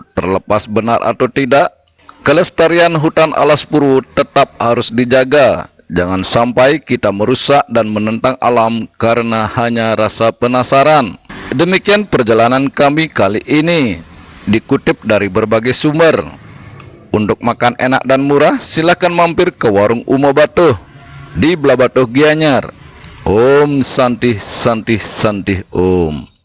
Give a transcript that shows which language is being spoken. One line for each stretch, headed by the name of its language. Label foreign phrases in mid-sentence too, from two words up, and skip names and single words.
Indonesian: Terlepas benar atau tidak, kelestarian hutan alas Purwo tetap harus dijaga. Jangan sampai kita merusak dan menentang alam karena hanya rasa penasaran. Demikian perjalanan kami kali ini, dikutip dari berbagai sumber. Untuk makan enak dan murah, silakan mampir ke warung Umo Batuh di Blabatuh Gianyar.
Sanskrit: Om Santi Santi Santi Om.